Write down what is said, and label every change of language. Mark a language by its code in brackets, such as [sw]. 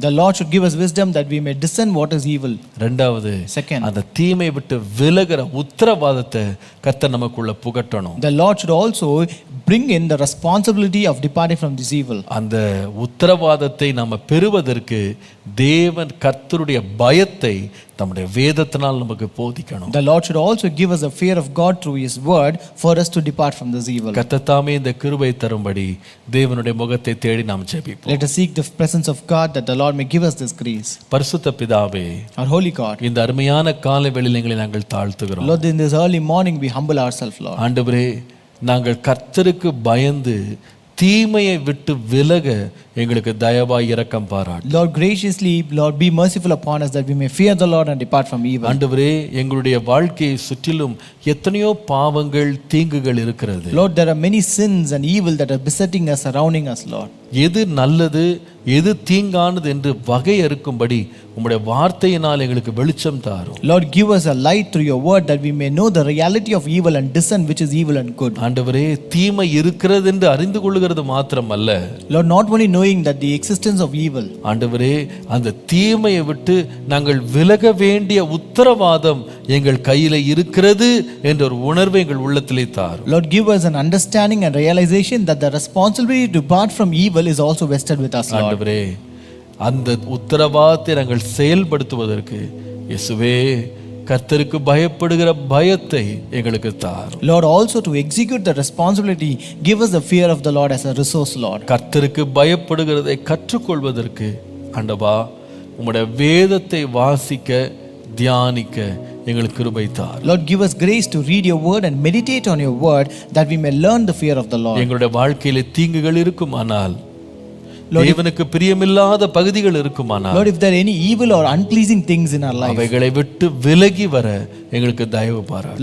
[en] the Lord should give us wisdom that we may discern what is evil. [ta] இரண்டாவது, [en] Second, [ta] அந்த தீமை விட்டு விலகிற உத்தரவாதத்தை கர்த்தர் நமக்குள்ள புகட்டணும். [en] the Lord should also bring in the responsibility of departing from this evil. [ta] அந்த உத்தரவாதத்தை நாம பெறுவதற்கு தேவன் கர்த்தருடைய பயத்தை நம்முடைய வேதத்தினால் நமக்கு போதிக்கணும். [en] The Lord should also give us a fear of God through His word for us to depart from this evil. [ta] கர்த்தர் தாமே இந்த கிருபை தரும்படி தேவனுடைய முகத்தை தேடி நாம் ஜெபிப்போம். [en] Let us seek the presence of God that the Lord may give us this grace. [ta] பரிசுத்த பிதாவே, [en] Our holy God, [ta] இந்த அருமையான காலை வேளையிலே எங்களை நாங்கள் தாழ்த்துகிறோம். [en] Lord, in this early morning we humble ourselves, Lord. [ta] ஆண்டவரே, நாங்கள் கர்த்தருக்கு பயந்து தீமையை விட்டு விலக எங்களுக்கு தயவாய் இரக்கம் பாராட்டு. [en] Lord, graciously, Lord, be merciful upon us that we may fear the Lord and depart from evil. [ta] ஆண்டவரே, எங்களுடைய வாழ்க்கையை சுற்றிலும் எத்தனையோ பாவங்கள் தீங்குகள் இருக்கிறது. [en] Lord, there are many sins and evil that are besetting us, surrounding us, Lord. [ta] எது நல்லது எது தீங்கானது என்று வகையறுக்கும்படி உம்முடைய வார்த்தையினால் எங்களுக்கு வெளிச்சம் தாரும். [en] Lord, give us a light through your word that we may know the reality of evil and discern which is evil and good. [ta] ஆண்டவரே, தீமை இருக்கிறது என்று அறிந்து கொள்கிறது மாத்திரமல்ல, [en] Lord, not only knowing that the existence of evil, [ta] ஆண்டவரே, அந்த தீமையை விட்டு நாங்கள் விலக வேண்டிய உத்தரவாதம் எங்கள் கையில இருக்கிறது என்ற ஒரு உணர்வை எங்கள் உள்ளத்திலே தாரும். [en] Lord, give us an understanding and realization that the responsibility to depart from evil is also vested with us, Lord. [ta] ஆண்டவரே, அந்த உத்தரவாதத்தை நாங்கள் செயல்படுத்துவதற்கு இயேசுவே கர்த்தருக்கு பயப்படுகிற பயத்தை எங்களுக்கு தாரும். [en] Lord, also to execute the responsibility, give us the fear of the Lord as a resource, Lord. [ta] கர்த்தருக்கு பயப்படுகிறதை கற்றுக்கொள்வதற்கு ஆண்டவா உம்முடைய வேதத்தை வாசிக்க தியானிக்க எங்களுக்கு கிருபை தாரும். [en] Lord, give us grace to read your word and meditate on your word that we may learn the fear of the Lord. [ta] எங்களுடைய வாழ்க்கையிலே தீங்குகள் இருக்குமானால், தேவனுக்கு பிரியமில்லாத பகுதிகள் இருக்குமானால், [en] Lord, if there are any evil or unpleasing things in our life, [ta] அவைகளை விட்டு விலகி வர எங்களுக்கு தயவு பாராட்டு.